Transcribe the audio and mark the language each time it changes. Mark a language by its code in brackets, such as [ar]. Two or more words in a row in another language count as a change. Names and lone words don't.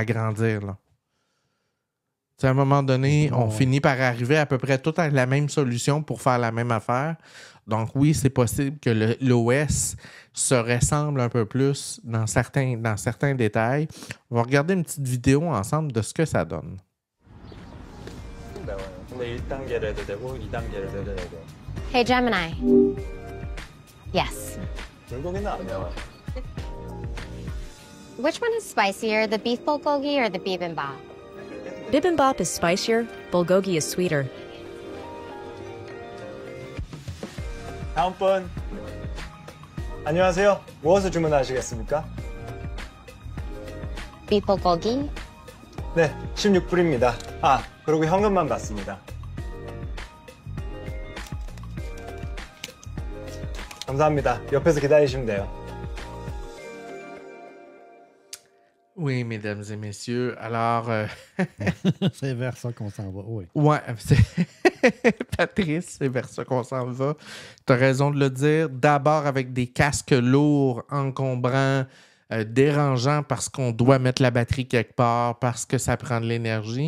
[fr] » À un moment donné, on finit par arriver à peu près tout à la même solution pour faire la même affaire. Donc oui, c'est possible que l'OS se ressemble un peu plus dans certains détails. On va regarder une petite vidéo ensemble de ce que ça donne. [en] Hey Gemini. Yes. Which one is spicier, the beef bulgogi or the bibimbap? Bibimbap is spicier, bulgogi is sweeter. [ko] 다음 분. 안녕하세요. 무엇을 주문하시겠습니까? [en] Beef bulgogi? [ko] 네, 16불입니다. 아, 그리고 현금만 받습니다. 감사합니다. 옆에서 기다리시면 돼요. [fr] Oui, mesdames et messieurs. Alors... c'est vers ça qu'on s'en va, oui. Ouais, Patrice, c'est vers ça qu'on s'en va. Tu as raison de le dire. D'abord avec des casques lourds, encombrants, dérangeants parce qu'on doit mettre la batterie quelque part, parce que ça prend de l'énergie.